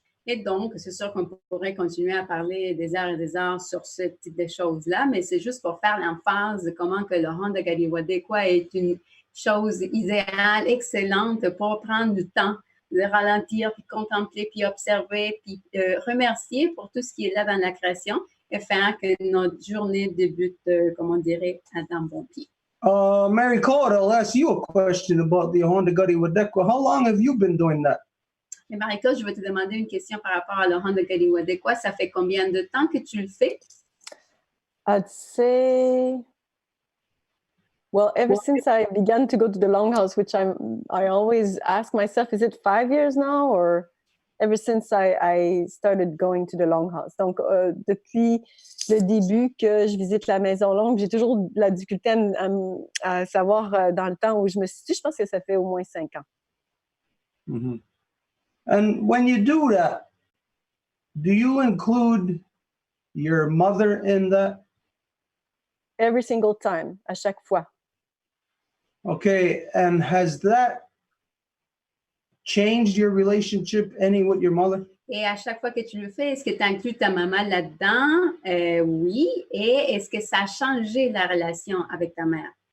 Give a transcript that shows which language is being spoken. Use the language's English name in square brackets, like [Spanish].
[French] Et donc, c'est sûr qu'on pourrait continuer à parler des heures et des heures sur ce type de choses-là, mais c'est juste pour faire l'emphase de comment que le Honda Gadi Wadekwa est une chose idéale, excellente pour prendre du temps, de ralentir, puis contempler, puis observer, puis remercier pour tout ce qui est là dans la création et faire que notre journée débute, comme on dirait, d'un bon pied. [English] Mary Cole, I'll ask you a question about the Honda Gadi Wadekwa. How long have you been doing that? [French] Et Marika, je vais te demander une question par rapport à le Honda Gadi Wadekwa. Ça fait combien de temps que tu le fais? [English] I'd say, well, ever since I began to go to the Longhouse, which I always ask myself, is it 5 years now, or ever since I started going to the Longhouse? [French] Donc, depuis le début que je visite la Maison Longue, j'ai toujours de la difficulté à savoir dans le temps où je me situe. Je pense que ça fait au moins 5 ans. Mm-hmm. [English] And when you do that, do you include your mother in that? Every single time, [French] à chaque fois. [English] Okay, and has that changed your relationship any with your mother? [French] Et à chaque fois que tu le fais, est-ce que tu inclus ta maman là-dedans? Oui. Et est-ce que ça a changé la relation avec ta mère?